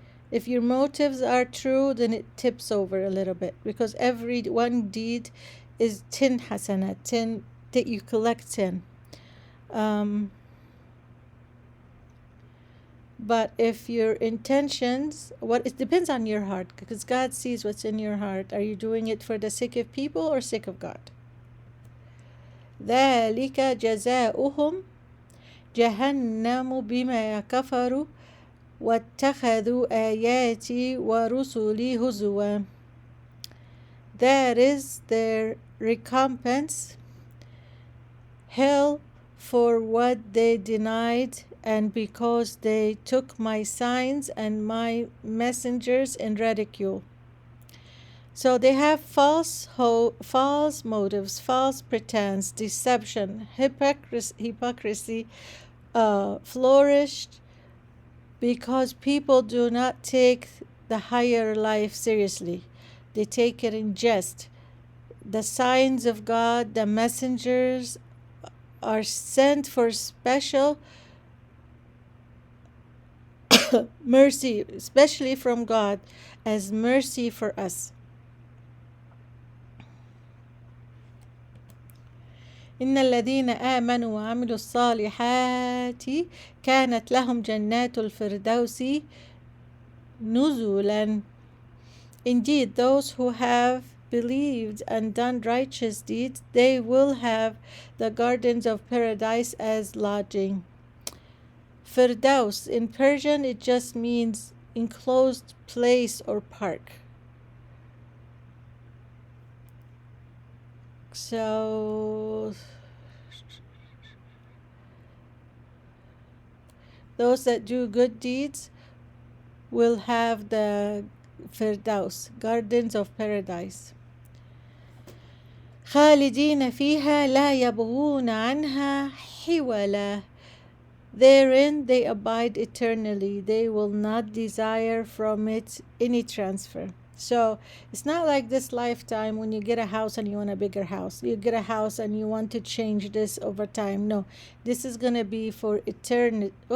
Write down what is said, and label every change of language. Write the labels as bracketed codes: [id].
[en] If your motives are true, then it tips over a little bit, because every one deed is 10 hasanat, 10 that you collect 10. But if your intentions, it depends on your heart, because God sees what's in your heart. Are you doing it for the sake of people or sake of God? [ar] ذلك جزاؤهم جهنم بما كفروا واتخذوا آياتي ورسلي هزوا. [en] That is their recompense, hell for what they denied, and because they took my signs and my messengers in ridicule. So they have false motives, false pretense, deception, hypocrisy flourished because people do not take the higher life seriously. They take it in jest. The signs of God, the messengers are sent for special mercy, especially from God, as mercy for us. [ar] إن الذين آمنوا وعملوا الصالحات كانت لهم جنات الفردوس نزلا. [en] Indeed, those who have believed and done righteous deeds, they will have the gardens of paradise as lodging. Firdaus, in Persian, it just means enclosed place or park. So, those that do good deeds will have the Firdaus, gardens of paradise. [ar] خالدين فيها لا يبغون عنها حولا. [en] Therein they abide eternally. They will not desire from it any transfer. So it's not like this lifetime when you get a house and you want a bigger house. You get a house and you want to change this over time. No, this is going to be for eternity.